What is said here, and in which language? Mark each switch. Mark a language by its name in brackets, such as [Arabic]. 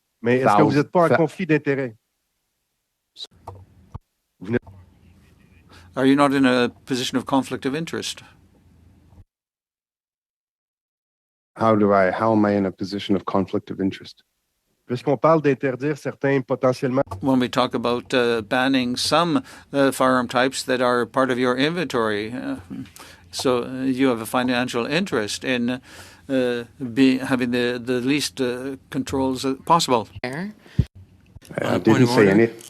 [French] Mais est-ce que vous n'êtes pas en conflit d'intérêts? [English] Are you not in a position of conflict of interest? How am I in a position of conflict of interest? [French] Puisqu'on parle d'interdire certains potentiellement. [English] When we talk about banning some firearm types that are part of your inventory, so you have a financial interest in having the least controls possible. I didn't say any.